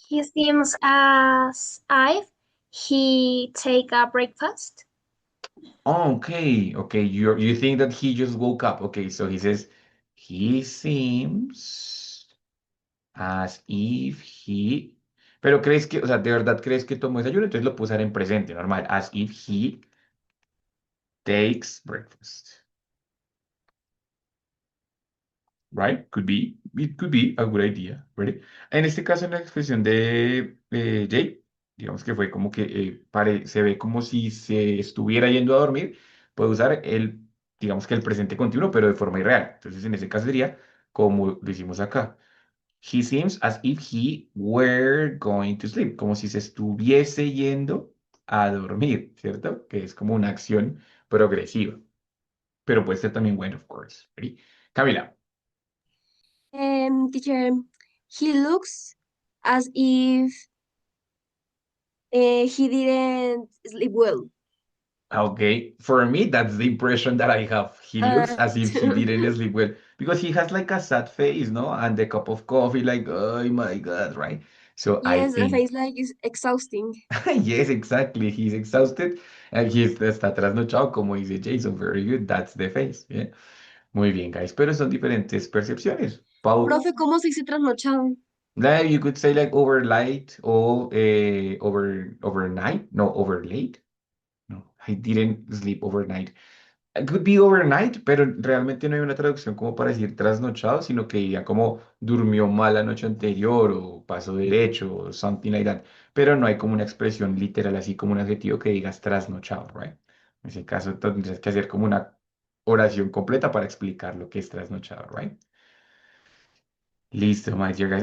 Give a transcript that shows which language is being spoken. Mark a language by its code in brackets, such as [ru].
[en] He seems as if he take a breakfast. Oh, okay, okay. You think that he just woke up? Okay, so he says he seems as if he. [es] Pero crees que, o sea, ¿de verdad crees que tomó desayuno? Entonces lo puedo usar en presente, normal. [en] As if he takes breakfast. Right? It could be a good idea, right? [es] En este caso, en la expresión de Jay, digamos que fue como que se ve como si se estuviera yendo a dormir, puede usar digamos que el presente continuo, pero de forma irreal. Entonces, en ese caso sería como lo hicimos acá. [en] He seems as if he were going to sleep, [es] como si se estuviese yendo a dormir, [en] ¿cierto? [es] Que es como una acción progresiva, pero puede ser también when, [en] of course. ¿Ready? Camila. Teacher, he looks as if he didn't sleep well. Okay, for me, that's the impression that I have. He looks Uh, as if he didn't sleep well because he has like a sad face, no? And the cup of coffee, like, oh my God, right? So I yes, the think, face like is exhausting. yes, exactly. He's exhausted and [es] está trasnochado, como dice Jason. [en] Very good. That's the face. Yeah. [es] Muy bien, guys. Pero son diferentes percepciones. [en] Paul, [es] Profe, ¿cómo se dice trasnochado? [en] like you could say like overnight or overnight. No, overlate. No, I didn't sleep overnight. It could be overnight, [es] pero realmente no hay una traducción como para decir trasnochado, sino que diría como durmió mal la noche anterior o pasó derecho o [en] something like that. [es] Pero no hay como una expresión literal, así como un adjetivo que digas trasnochado, right? En ese caso tendrías que hacer como una oración completa para explicar lo que es trasnochado, right? Listo, [en] my dear guys.